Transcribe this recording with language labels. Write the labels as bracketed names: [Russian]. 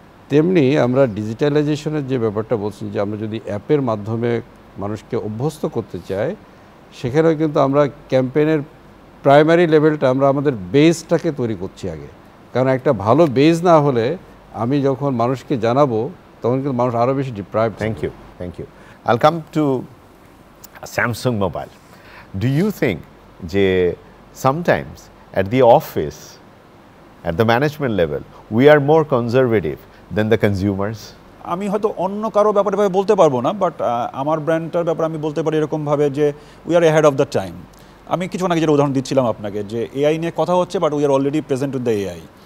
[Bangla] তেমনি আমরা ডিজিটালাইজেশনের যে ব্যাপারটা বলছি যে আমরা যদি অ্যাপের মাধ্যমে মানুষকে অভ্যস্ত করতে চাই, সেখানেও কিন্তু আমরা ক্যাম্পেইনের প্রাইমারি লেভেলটা আমরা আমাদের বেসটাকে তৈরি করছি আগে, কারণ একটা ভালো বেস না হলে আমি যখন মানুষকে জানাবো তখন কিন্তু মানুষ আরও বেশি deprived. [English] Thank you. I'll come to Samsung Mobile. Do you think যে sometimes at the office, at the management level, we are more conservative than the consumers? [Bangla] আমি হয়তো অন্য কারো ব্যাপারে বলতে পারবো না, বাট আমার ব্র্যান্ডটার ব্যাপারে আমি বলতে পারি এরকমভাবে যে [English] We are ahead of the time. [Bangla] আমি কিছু আগে যেটা উদাহরণ দিচ্ছিলাম আপনাকে যে এআই নিয়ে কথা হচ্ছে, [English] But we are already present with the AI.